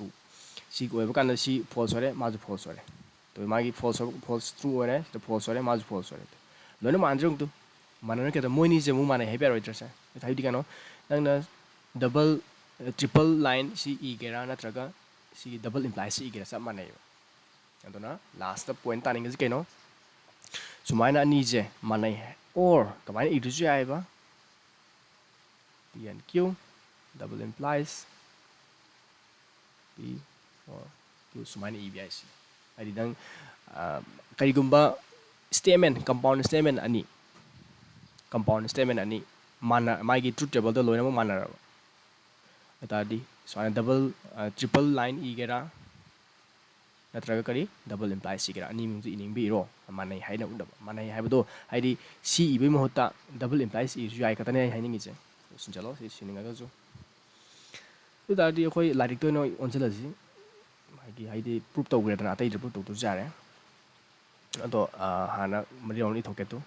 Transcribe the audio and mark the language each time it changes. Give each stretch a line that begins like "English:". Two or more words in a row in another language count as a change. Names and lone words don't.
Manipuri: ꯁꯤ ꯑꯣꯏꯕ ꯀꯥꯟꯗ ꯁꯤ ꯐꯣꯜꯁ ꯑꯣꯏꯔꯦ ꯃꯥꯁꯨ ꯐꯣꯜꯁ ꯑꯣꯏꯔꯦ ꯇꯣ ꯃꯥꯒꯤ
English: false true
Manipuri: ꯑꯣꯏꯔꯦ ꯁꯤꯗ ꯐꯣꯜꯁ ꯑꯣꯏꯔꯦ ꯃꯥꯁꯨ ꯐꯣꯜꯁ ꯑꯣꯏꯔꯦ ꯂꯣꯏꯅ ꯃꯥꯟꯅꯗ꯭ꯔꯦ ꯑꯃꯨꯛꯇꯨ ꯃꯥꯟꯅꯔ ꯀꯩꯗꯧ ꯃꯣꯏꯅꯤꯁꯦ ꯑꯃꯨꯛ ꯃꯥꯟꯅꯩ ꯍꯥꯏꯕ ꯌꯥꯔꯣꯏꯗ꯭ꯔꯁꯦ ꯍꯥꯏꯕꯗꯤ ꯀꯩꯅꯣ ꯅꯪꯅ
English: double triple line
Manipuri: ꯁꯤ ꯏꯒꯦꯔꯥ ꯅꯠꯇ꯭ꯔꯒ ꯁꯤꯒꯤ
English: double implies
Manipuri: ꯏꯒꯦꯔꯥ ꯆꯞ ꯃꯥꯟꯅꯩꯕ ꯑꯗꯨꯅ
English: last point
Manipuri: ꯇꯥꯅꯤꯡꯉꯤꯁꯤ ꯀꯩꯅꯣ ꯁꯨꯃꯥꯏꯅ ꯑꯅꯤꯁꯦ ꯃꯥꯟꯅꯩ ꯑꯣꯔ ꯀꯃꯥꯏꯅ ꯏꯗ꯭ꯔꯁꯨ ꯌꯥꯏꯑꯕ
English: P and Q double implies P or Q
Manipuri: ꯁꯨꯃꯥꯏꯅ ꯏꯕ ꯌꯥꯏ ꯁꯤ ꯍꯥꯏꯗꯤ ꯅꯪ ꯀꯔꯤꯒꯨꯝꯕ
English: statement compound statement
Manipuri: ꯑꯅꯤ ꯃꯥꯒꯤ
English: truth table
Manipuri: ꯂꯣꯏꯅꯃꯛ ꯃꯥꯟꯅꯔꯕ ꯑꯗꯨꯇꯥꯔꯗꯤ ꯁꯨꯃꯥꯏꯅ
English: double triple line
Manipuri: ꯏꯒꯦꯔꯥ ꯅꯠꯇ꯭ꯔꯒ ꯀꯔꯤ
English: double imply
Manipuri: ꯏꯒꯦꯔꯥ ꯑꯅꯤꯃꯛꯇ ꯏꯅꯤꯡꯕ ꯏꯔꯣ ꯃꯥꯟꯅꯩ ꯍꯥꯏꯅ ꯎꯠꯅꯕ ꯃꯥꯟꯅꯩ ꯍꯥꯏꯕꯗꯣ ꯍꯥꯏꯗꯤ ꯁꯤ ꯏꯕꯒꯤ ꯃꯍꯨꯠꯇ
English: double implies
Manipuri: ꯏꯔꯁꯨ ꯌꯥꯏ ꯈꯛꯇꯅꯦ ꯑꯩ ꯍꯥꯏꯅꯤꯡꯉꯤꯁꯦ ꯁꯤꯟꯆꯠꯂꯣ ꯁꯤ ꯁꯤꯟꯅꯤꯡꯉꯒꯁꯨ ꯑꯗꯨ ꯇꯥꯔꯗꯤ ꯑꯩꯈꯣꯏ ꯂꯥꯏꯔꯤꯛꯇ ꯑꯣꯏꯅ ꯑꯣꯟꯁꯤꯜꯂꯁꯤ ꯍꯥꯏꯗꯤ ꯄ꯭ꯔꯨꯞ ꯇꯧꯈ꯭ꯔꯦꯗꯅ ꯑꯇꯩꯗ ꯄ꯭ꯔꯨꯞ ꯇꯧꯗ꯭ꯔꯁꯨ ꯌꯥꯔꯦ ꯑꯗꯣ ꯍꯥꯟꯅ ꯃꯔꯤ ꯃꯔꯤ ꯊꯣꯛꯀꯦ